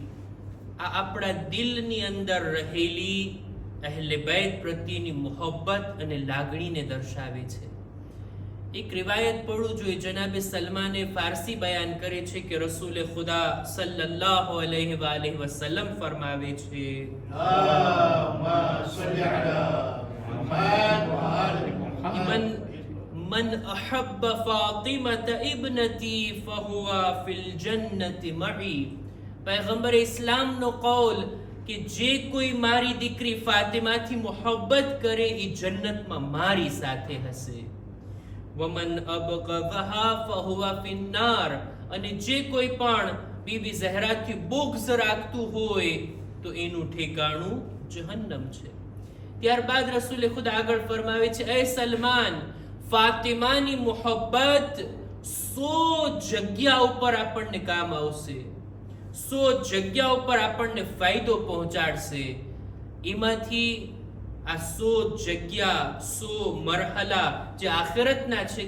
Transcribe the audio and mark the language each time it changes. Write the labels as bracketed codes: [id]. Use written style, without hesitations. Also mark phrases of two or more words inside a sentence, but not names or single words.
[gu] આ આપણા દિલની અંદર રહેલી અહેલે बैत પ્રત્યેની મોહબ્બત અને લાગણીને દર્શાવે છે એક રિવાયત પઢું જોઈએ જનાબે સલમાને ફારસી બયાન કરે છે કે રસૂલે ખુદા [ar] صلى الله عليه وآله وسلم [gu] ફરમાવે છે [ar] اللهم صل على محمد وآل محمد من أحب فاطمة ابنتي فهو في الجنة معي [gu] પૈગંબર ઇસ્લામ નો કૌલ કિ જે કોઈ મારી દીકરી ફાતિમા થી મોહબ્બત કરે ઈ જન્નત માં મારી સાથે હસે [ar] ومن أبغضها فهو في النار [gu] અને જે કોઈ પણ બીબી ઝહરા થી બોગ્ઝ રાખતું હોય તો એનું ઠેકાણું જહન્નમ છે ત્યારબાદ રસૂલે ખુદ આગળ ફરમાવે છે એ સલમાન ફાતિમાની મોહબ્બત 100 જગ્યા ઉપર આપણને કામ આવશે 100 જગ્યા ઉપર આપણને ફાયદો પહોંચાડશે એમાંથી આ 100 જગ્યા 100 મરહલા જે આખિરતના છે